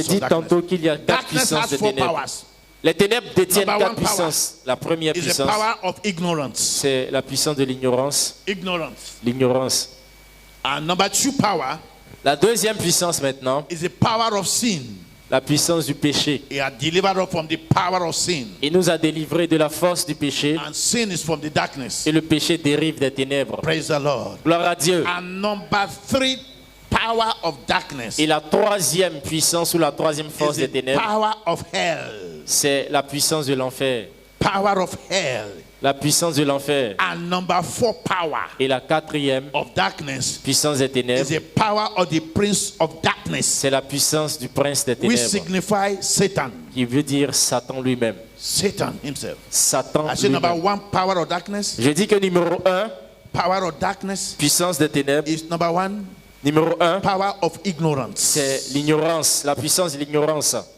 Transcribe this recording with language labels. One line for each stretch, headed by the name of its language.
English: of
French: dit
English: darkness.
French: tantôt qu'il y a quatre
English: Darkness
French: puissances
English: has
French: des
English: four
French: ténèbres.
English: powers.
French: Les ténèbres détiennent
English: Number
French: quatre
English: one power
French: puissances. La première
English: Is the
French: puissance,
English: power of ignorance.
French: c'est la puissance de l'ignorance.
English: Ignorance.
French: L'ignorance.
English: And number two power
French: La deuxième puissance maintenant,
English: is the power of sin.
French: la puissance du péché.
English: He has delivered us from the power of sin.
French: Il nous a délivrés de la force du péché
English: And sin is from the darkness.
French: et le péché dérive des ténèbres.
English: Praise the Lord.
French: Gloire à Dieu.
English: And number three power of darkness
French: Et la troisième puissance ou la troisième force
English: is
French: des
English: the
French: ténèbres,
English: power of hell.
French: c'est la puissance de l'enfer.
English: Power of hell.
French: La puissance de l'enfer.
English: And number four power
French: Et la quatrième
English: of darkness
French: puissance des
English: is
French: ténèbres,
English: the power of the prince of darkness,
French: c'est la puissance du prince des
English: which
French: ténèbres,
English: signify Satan.
French: qui veut dire Satan lui-même.
English: Satan himself.
French: Satan
English: I say number
French: lui-même.
English: one power of darkness.
French: Je dis que numéro 1,
English: Power of darkness
French: puissance des ténèbres.
English: is number one.
French: Numéro 1,
English: Power of ignorance.
French: c'est l'ignorance, la puissance de l'ignorance.